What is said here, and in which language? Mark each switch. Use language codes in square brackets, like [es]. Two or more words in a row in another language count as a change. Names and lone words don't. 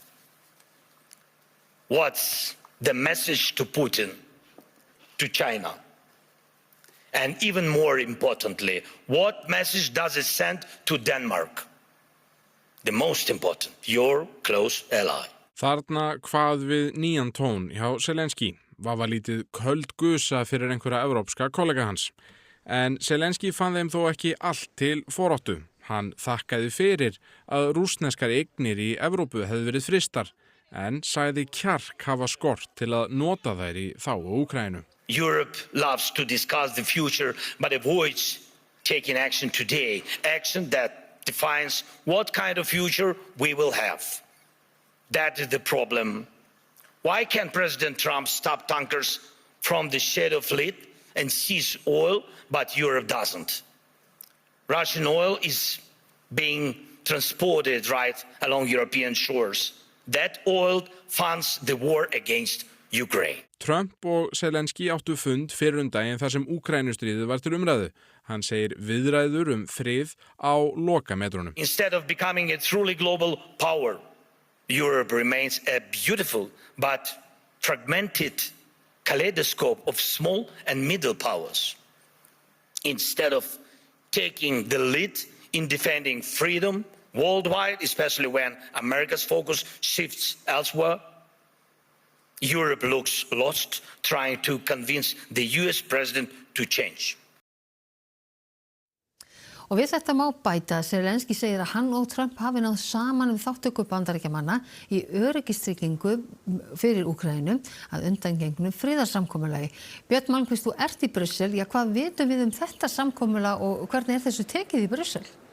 [en] What's the message to Putin, to China? And even more importantly, what message does it send to Denmark? The most important, your close ally. [is] Þarna hvað við nýjan tón hjá Zelenský var lítið köld gusa fyrir einhverja evrópska kollega hans. En Zelenský fann þeim þó ekki allt til foráttu. Hann þakkaði fyrir að rússneskar eignir í Evrópu hefðu verið frystar, en sagði kjark hafa skort til að nota þær í þágu Úkraínu. [en] Europe loves to discuss the future but avoids taking action today, action that defines what kind of future we will have. That is the problem. Why can't President Trump stop tankers from the Strait of Fleet and seize oil, but Europe doesn't? Russian oil is being transported right along European shores. That oil funds the war against Ukraine. [is] Trump og Zelenský áttu fund fyrr daginn þar sem Úkraínustríðið var til umræðu. Hann segir viðræður frið á lokametrunum. [en] Instead of becoming a truly global power, Europe remains a beautiful but fragmented kaleidoscope of small and middle powers. Instead of taking the lead in defending freedom worldwide, especially when America's focus shifts elsewhere, Europe looks lost, trying to convince the US president to change. [is] Og við þetta má bæta að Zelenský segir að hann og Trump hafi náð saman þátttöku Bandaríkjamanna í öryggistryggingu fyrir Úkraínu að undangengnu friðarsamkomulagi. Björn Malmquist, þú ert í Brussel. Já, hvað vitum við þetta samkomulag og hvernig þessu tekið í Brussel?